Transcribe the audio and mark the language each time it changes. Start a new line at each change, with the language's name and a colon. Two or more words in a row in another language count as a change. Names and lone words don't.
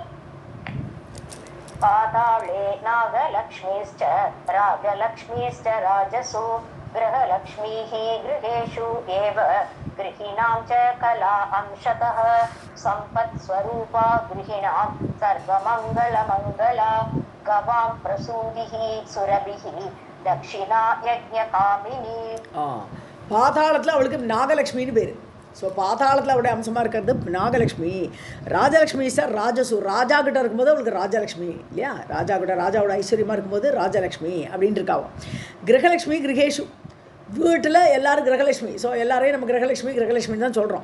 Sanskrit: पाताले नागलक्ष्मीश्च राजलक्ष्मीश्च राजसु गृहलक्ष्मीः गृहेषु एव गृहिणां च कला अंशतः सम्पत्स्वरूपा गृहिणां सर्वमङ्गलमङ्गला गवां प्रसूतिः सुरभिः दक्षिणा यज्ञकामिनी.
Tamil: பாதாளத்தில் அவளுக்கு நாகலட்சுமின்னு பேர். ஸோ பாதாளத்தில் அவருடைய அம்சமாக இருக்கிறது நாகலட்சுமி.
Sanskrit: राजलक्ष्मी च राजसु,
Tamil: ராஜா கிட்ட இருக்கும்போது அவளுக்கு ராஜலட்சுமி இல்லையா. ராஜா கிட்ட ராஜாவோட ஐஸ்வர்யமாக இருக்கும்போது ராஜலட்சுமி அப்படின்னு இருக்காவும்.
Sanskrit: गृहलक्ष्मी गृहेषु,
Tamil: வீட்டில் எல்லோரும் கிரகலட்சுமி. ஸோ எல்லாரையும் நம்ம கிரகலட்சுமி தான் சொல்கிறோம்.